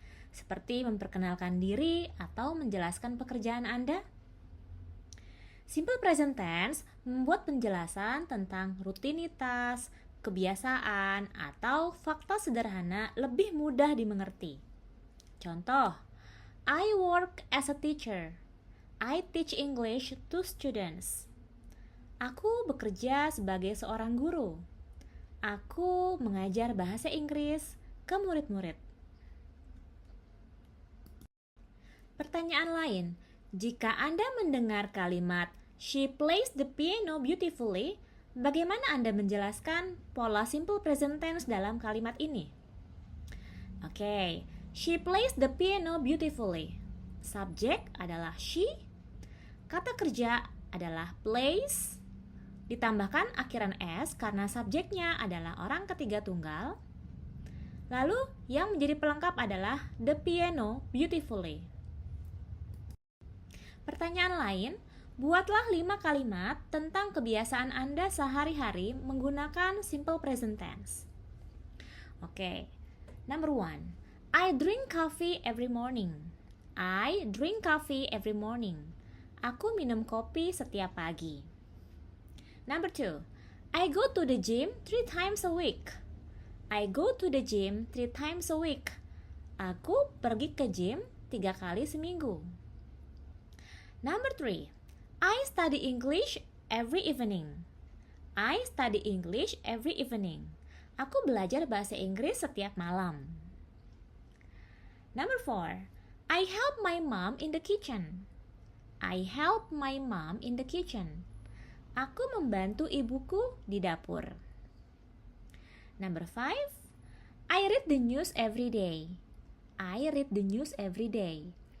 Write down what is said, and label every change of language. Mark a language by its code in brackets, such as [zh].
[id] Seperti memperkenalkan diri atau menjelaskan pekerjaan Anda? Simple present tense membuat penjelasan tentang rutinitas, kebiasaan, atau fakta sederhana lebih mudah dimengerti. Contoh, [en] I work as a teacher. I teach English to students. [id] Aku bekerja sebagai seorang guru. Aku mengajar bahasa Inggris ke murid-murid. Pertanyaan lain, jika Anda mendengar kalimat [en] she plays the piano beautifully, [id] bagaimana Anda menjelaskan pola simple present tense dalam kalimat ini? [en] Oke, she plays the piano beautifully. [id] Subjek adalah [en] she, [id] kata kerja adalah place, ditambahkan akhiran s karena subjeknya adalah orang ketiga tunggal. Lalu yang menjadi pelengkap adalah [en] the piano beautifully. [id] Pertanyaan lain, buatlah 5 kalimat tentang kebiasaan Anda sehari-hari menggunakan simple present tense. [en] Oke, number 1. I drink coffee every morning. I drink coffee every morning. [id] Aku minum kopi setiap pagi. [en] Number 2. I go to the gym 3 times a week. I go to the gym 3 times a week. [id] Aku pergi ke gym 3 kali seminggu. [en] Number 3. I study English every evening. I study English every evening. [id] Aku belajar bahasa Inggris setiap malam. [en] Number 4. I help my mom in the kitchen. I help my mom in the kitchen. [id] Aku membantu ibuku di dapur. [en] Number 5. I read the news every day. I read the news every day.